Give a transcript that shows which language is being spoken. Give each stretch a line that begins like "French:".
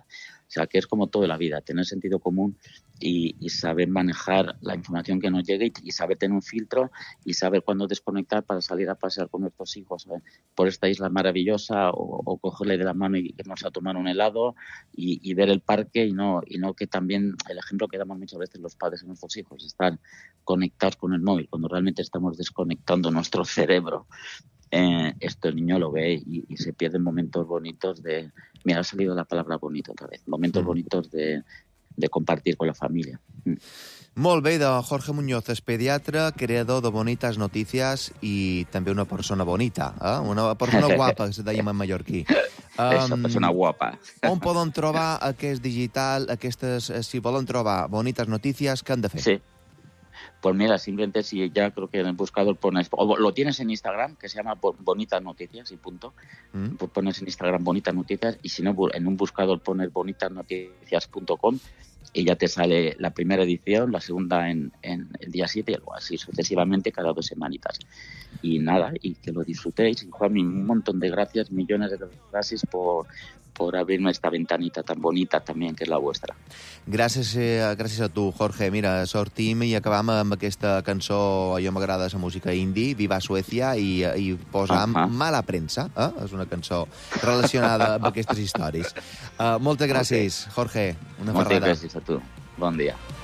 Spanish: O sea, que es como toda la vida, tener sentido común y saber manejar la información que nos llegue y saber tener un filtro y saber cuándo desconectar para salir a pasear con nuestros hijos por esta isla maravillosa o cogerle de la mano y irnos a tomar un helado y ver el parque y no que también el ejemplo que damos muchas veces los padres a nuestros hijos, estar conectados con el móvil cuando realmente estamos desconectando nuestro cerebro. Esto el niño lo ve y se pierden momentos bonitos de... Mira, ha salido la palabra bonito otra vez. Momentos bonitos de compartir con la familia.
Catalan: Molt bé, don Jorge Muñoz és pediatre, creador de Bonitas Noticias i també una persona bonita, eh? Una persona guapa, que se dèiem en mallorquí. Persona guapa. On poden trobar aquest digital, aquestes, si volen trobar Bonitas Noticias, què han de fer? Sí.
Spanish: Pues mira, simplemente si ya creo que en el buscador pones, o lo tienes en Instagram, que se llama Bonitas Noticias y punto, pues pones en Instagram Bonitas Noticias, y si no, en un buscador pones bonitasnoticias.com y ya te sale la primera edición, la segunda en el día 7 y algo así sucesivamente cada dos semanitas. Y nada, y que lo disfrutéis. Y Juanmi, un montón de gracias, millones de gracias por abrirme esta ventanita tan bonita también,
Catalan: que és la vostra. Gràcies a tu, Jorge. Mira, sortim i acabam amb aquesta cançó, allò m'agrada, la música indie, Viva Suècia, i posa Mala Premsa, eh? És una cançó relacionada amb aquestes històries. Moltes gràcies, Jorge. Moltes gràcies a tu. Bon dia.